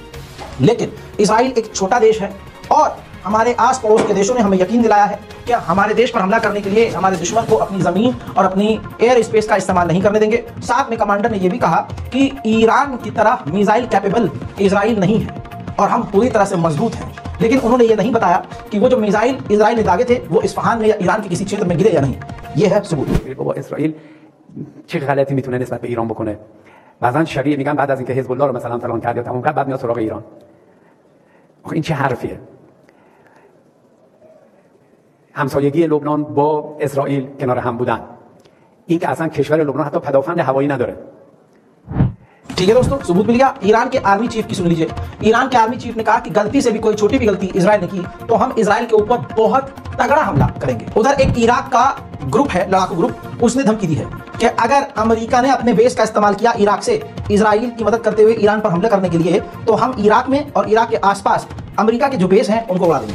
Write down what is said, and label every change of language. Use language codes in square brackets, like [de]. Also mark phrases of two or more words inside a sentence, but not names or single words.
[hi] लेकिन इजराइल एक छोटा देश है और हमारे आस पड़ोस के देशों ने हमें यकीन दिलाया है कि हमारे देश पर हमला करने के लिए हमारे दुश्मन को अपनी जमीन और अपनी एयर स्पेस का इस्तेमाल नहीं करने देंगे। साथ में कमांडर ने यह भी कहा कि ईरान की तरह मिसाइल कैपेबल इजराइल नहीं है और हम पूरी तरह से मजबूत हैं। लेकिन उन्होंने ये नहीं बताया कि वो जो मिसाइल इजराइल ने दागे थे वो इस्फहान में या ईरान के किसी क्षेत्र में गिरे या नहीं। ये है सबूत। [fa] بابا اسرائیل چه غلطی میتونه نسبت به ایران بکنه؟ بعضن شبیه میگن بعد از اینکه حزب الله رو مثلا فلان کرد یا تمام کرد بعد میاد سراغ ایران. آخه این چه حرفیه؟ همسایگی لبنان با اسرائیل کنار هم بودن. این که اصلا کشور لبنان حتی پدافند هوایی نداره. [hi] ठीक है दोस्तों, सबूत मिल गया। ईरान के आर्मी चीफ की सुन लीजिए। ईरान के आर्मी चीफ ने कहा कि गलती से भी कोई छोटी भी गलती इजराइल ने की तो हम इजराइल के ऊपर बहुत तगड़ा हमला करेंगे। उधर एक इराक का ग्रुप है, लड़ाकू ग्रुप, उसने धमकी दी है कि अगर अमेरिका ने अपने बेस का इस्तेमाल किया इराक से इजराइल की मदद करते हुए ईरान पर हमला करने के लिए, तो हम इराक में और इराक के आसपास अमेरिका के जो बेस हैं उनको उड़ा देंगे।